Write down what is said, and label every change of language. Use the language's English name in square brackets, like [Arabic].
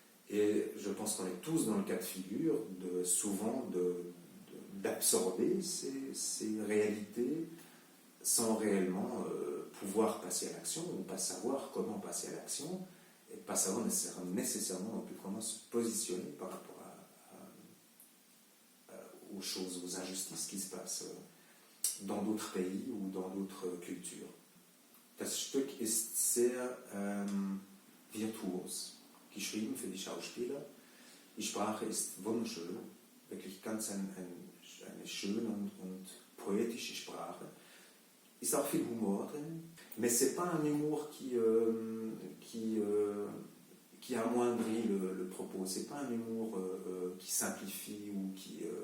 [French] Et je pense qu'on est tous dans le cas de figure souvent d'absorber ces réalités sans réellement pouvoir passer à l'action, ou pas savoir comment passer à l'action, et pas savoir nécessairement non plus comment se positionner par rapport aux choses, aux injustices qui se passent dans d'autres pays ou dans d'autres cultures. [German] Das Stück ist sehr virtuos geschrieben für die Schauspieler. Die Sprache ist wunderschön, wirklich ganz eine schöne und poétische Sprache. [French] Il y a [German] viel Humor drin, [French] mais c'est pas un humour qui amoindrit le propos. C'est pas un humour qui simplifie ou qui...